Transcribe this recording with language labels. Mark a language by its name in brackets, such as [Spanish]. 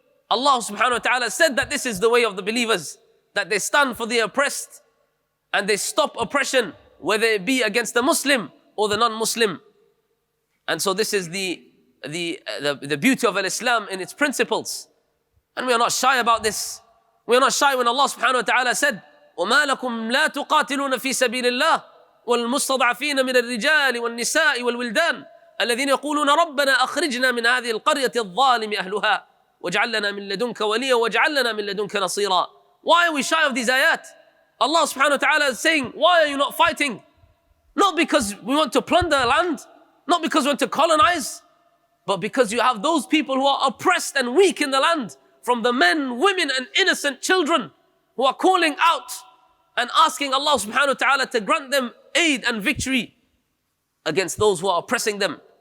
[English] Allah subhanahu wa ta'ala said that this is the way of the believers, that they stand for the oppressed and they stop oppression, whether it be against the Muslim or the non-Muslim. And so this is the beauty of Islam in its principles. And we are not shy about this. We are not shy when Allah subhanahu wa ta'ala said, [Arabic] وَمَا لَكُمْ لَا تُقَاتِلُونَ فِي سَبِيلِ اللَّهِ وَالْمُسْتَضْعَفِينَ مِنَ الرِّجَالِ وَالنِّسَاءِ وَالْوِلْدَانِ الَّذِينَ يَقُولُونَ رَبَّنَا أَخْرِجْنَا مِنْ هَذِهِ الْقَرْيَةِ الظَّالِمِ أَهْلُهَا وَاجْعَلْ لَنَا مِنْ لَدُنْكَ وَلِيًّا وَاجْعَلْ لَنَا مِنْ لَدُنْكَ نَصِيرًا. [English] Why are we shy of these ayat? Allah subhanahu wa ta'ala is saying, why are you not fighting? Not because we want to plunder land, not because we want to colonize, but because you have those people who are oppressed and weak in the land, from the men, women and innocent children who are calling out and asking Allah subhanahu wa ta'ala to grant them aid and victory against those who are oppressing them.